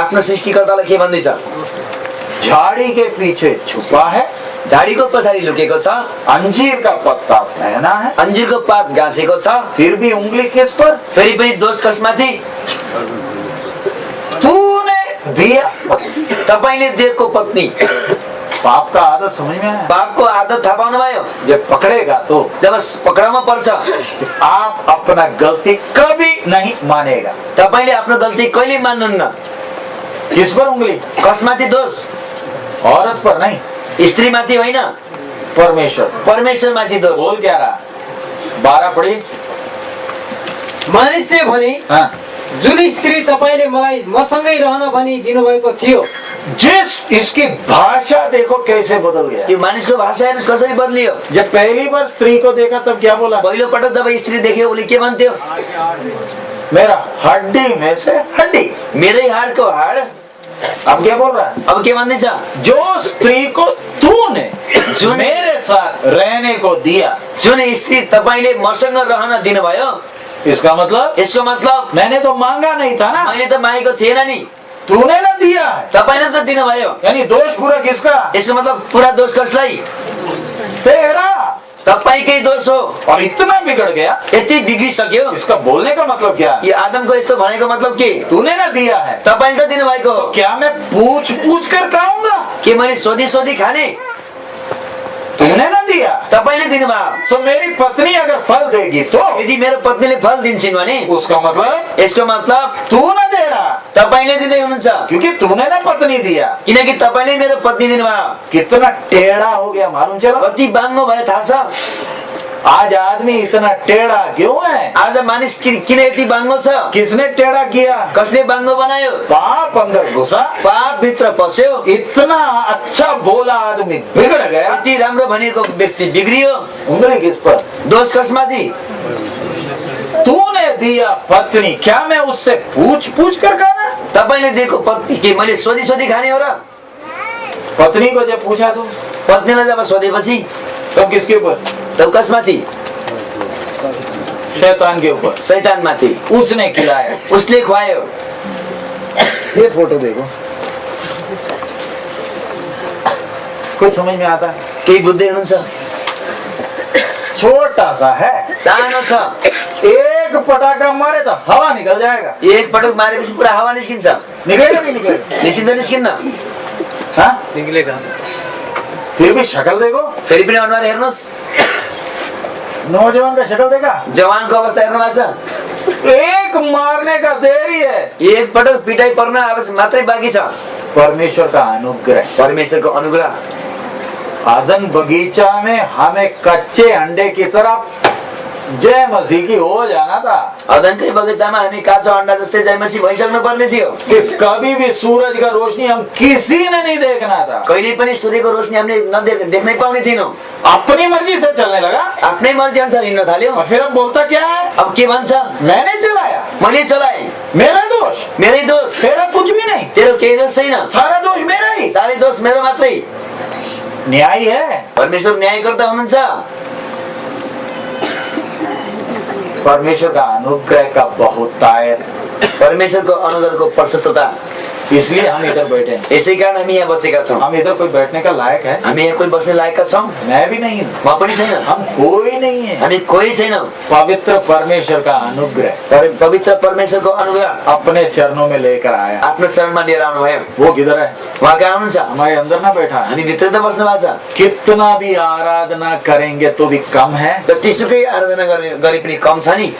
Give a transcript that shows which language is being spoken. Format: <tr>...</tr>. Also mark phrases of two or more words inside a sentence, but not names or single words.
<ne>आफ्नो सृष्टिकर्तालाई के भन्दैछ?</ne> <hi>झाड़ी के पीछे छुपा है,</hi> <ne>झाडीको पछाडि लुकेको छ,</ne> <hi>अंजीर का पत्ता पहना है,</hi> <ne>अंजीरको पात गाँसेको छ,</ne> <hi>फिर भी उंगली किस पर?</hi> <ne>फेरि पनि दोष कसमाथि?</ne> <hi>तूने दिया पत्नी।</hi> <ne>तपाईले दिएको पत्नी।</ne> <hi>पाप का आदत समझ में आया?</hi> <ne>पापको आदत थाहा पाउनु भयो?</ne> <hi>जब पकड़ेगा तो</hi> <ne>जब पक्राउमा पर्छ,</ne> <hi>आप अपना गलती कभी नहीं मानेगा।</hi> <ne>तपाईले आफ्नो गल्ती कहिले मान्नुहुन्न।</ne> <hi>किस पर उंगली?</hi> <ne>कसमाथि दोष?</ne> <hi>औरत पर नहीं,</hi> <ne>स्त्रीमाथि होइन,</ne> <hi>परमेश्वर।</hi> <ne>परमेश्वरमाथि दोष।</ne> <hi>बोल क्या रहा? 12 पढ़ी।</hi> <ne>मानिसले भने,</ne> <hi>हाँ।</hi> <ne>जुन स्त्री तपाईले मलाई मसँगै रहन भनी दिनुभएको थियो,</ne> <hi>जिस इसकी भाषा देखो कैसे बदल गया।</hi> <ne>यो मानिसको भाषा हेर्नुस् कसरी बदलियो।</ne> <hi>जब पहली बार स्त्री को देखा तब क्या बोला?</hi> <ne>पहिलो पटक जब स्त्री देख्यो उसले के भन्थ्यो?</ne> <hi>मेरा हड्डी में से हड्डी,</hi> <ne>मेरै हाडको हाड।</ne> <hi>अब क्या बोल रहा है?</hi> <ne>अब के भन्दैछ?</ne> <hi>जो स्त्री को तूने जो मेरे साथ रहने को दिया,</hi> <ne>जुन स्त्री तपाईले मसँग रहन दिनुभयो,</ne> <hi>इसका मतलब?</hi> <ne>यसको मतलब</ne> <hi>मैंने तो मांगा नहीं था ना,</hi> <ne>मैले त मागेको थिएन नि,</ne> <hi>तूने ना दिया है।</hi> <ne>तपाईले त दिनुभयो।</ne> <hi>यानी दोष पूरा किसका?</hi> <ne>यसको मतलब पूरा दोष कसलाई?</ne> <hi>तेरा।</hi> <ne>तपाईकै दोष हो।</ne> <hi>और इतना बिगड़ गया,</hi> <ne>यति बिग्रिसक्यो।</ne> <hi>इसका बोलने का मतलब क्या?</hi> <ne>यो आदमको यस्तो भनेको मतलब के?</ne> <hi>तूने ना दिया है,</hi> <ne>तपाईले त दिनुभएको हो।</ne> <hi>क्या मैं पूछ पूछ कर खाऊंगा?</hi> <ne>के मैले सोधी सोधी खाने?</ne> <hi>तूने ना दिया,</hi> <ne>तपाईले दिनुभयो।</ne> <hi>तो मेरी पत्नी अगर फल देगी तो</hi> <ne>यदि मेरो पत्नीले फल दिन्छन् भने</ne> <hi>उसका मतलब</hi> <ne>यसको मतलब</ne> <hi>तू ना दे रहा,</hi> <ne>तपाईले दिँदै हुनुहुन्छ,</ne> <hi>क्योंकि तूने ना पत्नी दिया।</hi> <ne>किनकि तपाईले मेरो पत्नी दिनुभयो।</ne> <hi>कितना टेढ़ा हो गया मालूम चला?</hi> <ne>कति बाङ्गो भयो थाहा छ?</ne> <hi>आज आदमी इतना टेढ़ा क्यों है?</hi> <ne>आज मानिस किन यति बाङ्गो छ?</ne> <hi>किसने टेढ़ा किया?</hi> <ne>कसले बाङ्गो बनायो?</ne> <hi>पाप अंदर घुसा,</hi> <ne>पाप भित्र पस्यो।</ne> <hi>इतना अच्छा बोला आदमी बिगड़ गया।</hi> <ne>यति राम्रो भनेको व्यक्ति बिग्रियो।</ne> <hi>उंगली किस पर?</hi> <ne>दोष कसमाथि?</ne> <hi>तूने दिया पत्नी, क्या मैं उससे पूछ पूछ कर खाना?</hi> <ne>तपाईले दिएको पत्नी के मैले सोधी सोधी खाने हो र?</ne> <hi>पत्नी को जब पूछा तो</hi> <ne>पत्नीलाई जब सोधेपछि</ne> <hi>तब किसके ऊपर?</hi> <ne>तब कसमाथि?</ne> <hi>शैतान के ऊपर।</hi> <ne>शैतान माथि।</ne> <hi>उसने खिलाया,</hi> <ne>उसले खुवायो।</ne> <hi>ये फोटो देखो, कुछ समझ में आता है?</hi> <ne>केही बुझ्दै हुनुहुन्छ?</ne> <hi>छोटा सा है,</hi> <ne>सानो छ।</ne> <hi>एक पटाखा मारे तो हवा निकल जाएगा।</hi> <ne>एक पटक मारेपछि पुरा हावा निस्किन्छ।</ne> <hi>निकलेगा नहीं निकलेगा?</hi> <ne>निस्किन्छ निस्किन्न?</ne> <hi>हाँ निकलेगा। फिर भी शक्ल देखो,</hi> <ne>फेरि पनि अनुहार हेर्नुहोस्।</ne> <hi>नौजवान का शक्ल देखा?</hi> <ne>जवानको अवस्था हेर्नु भएको छ?</ne> <hi>एक मारने का देरी है,</hi> <ne>एक पटक पिटाई पर्न आवश्यक मात्रै बाँकी छ।</ne> <hi>परमेश्वर का अनुग्रह।</hi> <ne>परमेश्वरको अनुग्रह।</ne> <hi>आदन बगीचा में हमें कच्चे अंडे की तरफ जय मसीह की हो जाना था।</hi> <ne>अदनकै बगैँचामा हामी काँचो अन्डा जस्तै जय मसीह भइसक्नु पर्ने थियो।</ne> <hi>कि कभी भी सूरज का रोशनी हम किसी ने नहीं देखना था।</hi> <ne>कहिले पनि सूर्यको रोशनी हामीले देख्नै पाउने थिएनौँ।</ne> <hi>अपनी मर्जी से चलने लगा,</hi> <ne>आफ्नै मर्जी अनुसार हिँड्न थाल्यो।</ne> <hi>और फिर अब बोलता क्या है?</hi> <ne>अब के भन्छ?</ne> <hi>मैंने चलाया,</hi> <ne>मैले चलाएँ,</ne> <hi>मेरा दोष,</hi> <ne>मेरै दोष।</ne> <hi>तेरा कुछ भी नहीं,</hi> <ne>तेरो केही दोष छैन,</ne> <hi>सारा दोष मेरा ही।</hi> <ne>सारै दोष मेरो मात्रै।</ne> <hi>न्याय है,</hi> <ne>परमेश्वर न्यायकर्ता हुनुहुन्छ।</ne> <hi>परमेश्वर का अनुग्रह का बहुतायत,</hi> <ne>परमेश्वरको अनुग्रहको प्रशस्तता।</ne> <hi>इसलिए हम इधर बैठे हैं।</hi> <ne>यसै कारण हामी यहाँ बसेका छौँ।</ne> <hi>हम इधर कोई बैठने का लायक है?</hi> <ne>हामी यहाँ कोही बस्ने लायकका छौँ?</ne> <hi>मैं भी नहीं हूँ,</hi> <ne>म पनि छैन,</ne> <hi>हम कोई नहीं है।</hi> <ne>हामी कोही छैनौँ।</ne> <hi>पवित्र परमेश्वर का अनुग्रह</hi> <ne>पवित्र परमेश्वरको अनुग्रह</ne> <hi>अपने चरणों में लेकर आया।</hi> <ne>आफ्नो चरणमा लिएर आउनु भयो।</ne> <hi>वो किधर है?</hi> <ne>उहाँ कहाँ हुनुहुन्छ?</ne> <hi>हमारे अंदर ना बैठा है।</hi> <ne>हामी भित्र त बस्नु भएको छ।</ne> <hi>कितना भी आराधना करेंगे तो भी कम है।</hi> <ne>जतिसुकै आराधना गरे पनि कम छ नि।</ne>